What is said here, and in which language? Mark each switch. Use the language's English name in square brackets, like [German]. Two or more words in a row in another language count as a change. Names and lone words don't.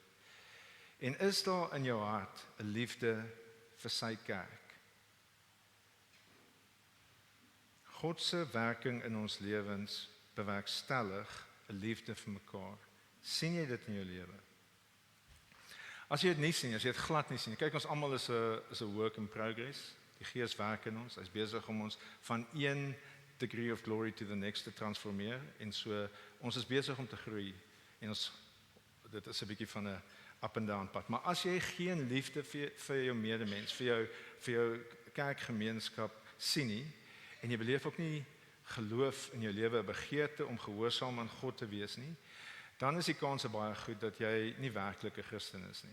[Afrikaans] En is daar in jou hart 'n liefde vir sy kerk? God se werking in ons lewens bewerkstellig 'n liefde vir mekaar. Sien jy dit in jou lewe? As jy dit nie sien, as jy dit glad nie sien, kyk, ons almal is 'n [English] work in progress. [Afrikaans] Die Gees werk in ons. Hy's besig om ons van een [English] degree of glory to the next [Afrikaans] te transformeer en so ons is besig om te groei en dit is 'n bietjie van 'n [English] up and down [Afrikaans] pad. Maar as jy geen liefde vir jou medemens, vir jou kerkgemeenskap sien nie en jy beleef ook nie geloof in jou lewe, 'n begeerte om gehoorsaam aan God te wees nie, dan is die kans baie goed dat jy nie werklik 'n Christen is nie.